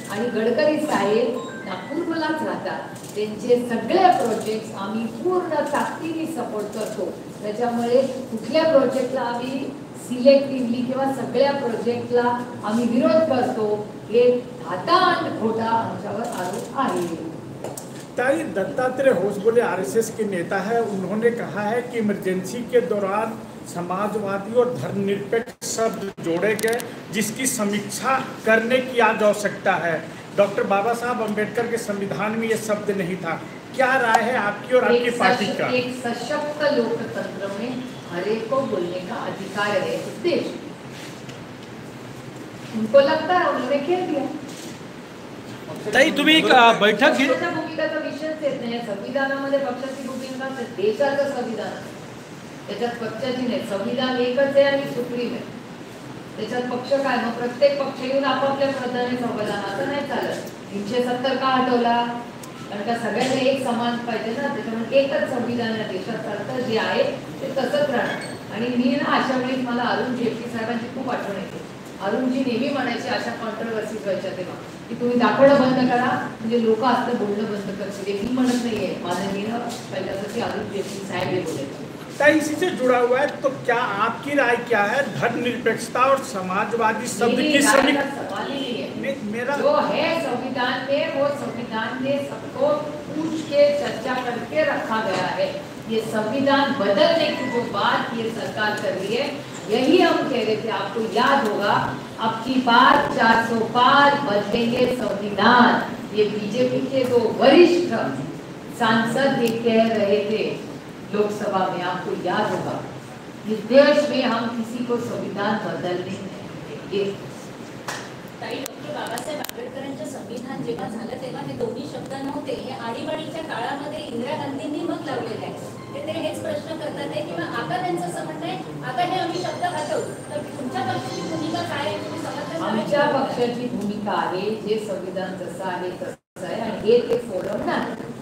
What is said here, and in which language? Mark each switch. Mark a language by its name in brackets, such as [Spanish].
[Marathi] आणि गडकरी साहेब नागपूरलाच राहतात, त्यांचे सगळे प्रोजेक्ट्स आम्ही पूर्ण ताकदीने सपोर्ट करतो। त्याच्यामुळे कुठल्या प्रोजेक्टला आम्ही सिलेक्टिव्हली किंवा सगळ्या प्रोजेक्टला आम्ही विरोध करतो हे धाता आणि खोटा आमच्यावर आरोप आहे। [Hindi] ताई दत्तात्रेय होसबोले RSS के नेता है, उन्होंने कहा है कि इमरजेंसी के दौरान समाजवादी और धर्मनिरपेक्ष शब्द जोड़े गए जिसकी समीक्षा करने की आज आवश्यकता है। डॉक्टर बाबा साहब अम्बेडकर के संविधान में ये शब्द नहीं था, क्या राय है आपकी और आपकी पार्टी का? एक सशक्त लोकतंत्र में हर एक को बोलने का अधिकार है। देश उनको लगता है उन्होंने खेल दिया। [Marathi] ताई तुम्ही एक बैठक घेतली, भूमिकाचा विषयच येत नाही संविधानामध्ये, पक्षाची भूमिका देशाचं संविधान, त्याच्यात पक्षाची नाही, संविधान एकच आहे आणि सुप्रीम आहे, त्याच्यात पक्ष काय? मग प्रत्येक पक्ष येऊन आपापल्या पद्धतीने संविधानाचं नाही चालत। 370 का हटवला? कारण का सगळ्यांना एक समान पाहिजे ना, त्याच्यामुळे एकच संविधान आहे देशासारखं जे आहे ते तसंच राहणार। आणि मी ना अशा वेळी मला अरुण जेटली साहेबांची खूप आठवण येते। अरुणजी नेहमी म्हणायचे अशा कॉन्ट्रोवर्सीज व्हायच्या तेव्हा की तुम्ही दाखवणं बंद करा म्हणजे लोक असतं बोलणं बंद करतील। मी म्हणत नाहीये, माननीय पहिल्यापासून अरुण जेटली साहेब हे बोलायचे। [Hindi] इसी से जुड़ा हुआ है, तो क्या आपकी राय क्या है धर्मनिरपेक्षता और समाजवादी शब्द की सवाल ही नहीं है। मेरा जो है संविधान में, वो संविधान में सबको पूछ के चर्चा करके रखा गया है। ये संविधान बदलने की जो बात ये सरकार कर रही है, यही हम कह रहे थे। आपको याद होगा अब की बार 400 पार बदलेंगे संविधान, ये बीजेपी के 2 वरिष्ठ सांसद ये कह रहे थे लोकसभा में, आपको याद होगा। इस देश में हम किसी को संविधान बदलने नहीं देंगे। [Marathi] डॉक्टर बाबासाहेब आंबेडकरांचं संविधान जेव्हा झालं तेव्हा हे दोन्ही शब्द नव्हते, हे आणीबाणीच्या काळामध्ये इंदिरा गांधींनी मग लावलेले आहे। ते हेच प्रश्न करतात आहे किंवा आता त्यांचं असं म्हणणं आहे आता हे आम्ही शब्द हटवू, तर तुमच्या पक्षाची भूमिका काय आहे? तुम्ही समर्थन? आमच्या पक्षाची भूमिका आहे जे संविधान जसं आहे तसं आहे आणि हे ते फोरम नाही।